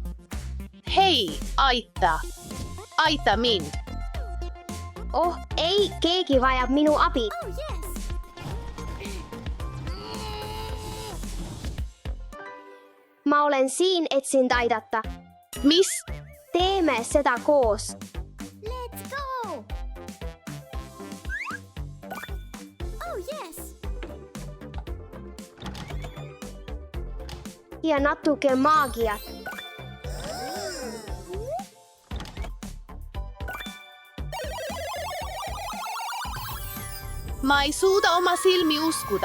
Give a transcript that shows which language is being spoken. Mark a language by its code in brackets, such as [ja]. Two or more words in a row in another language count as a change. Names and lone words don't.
[et] Hei, aita. Aita mind. Oh, ei, keegi vajab minu abi. [en] Oh yes. [et] Ma olen siin, et sind aidata. Mis? Teeme seda koos. [en] Let's go. Oh yes. [et] Ja natuke maagiat. Ma ei suuda oma silmi uskuda.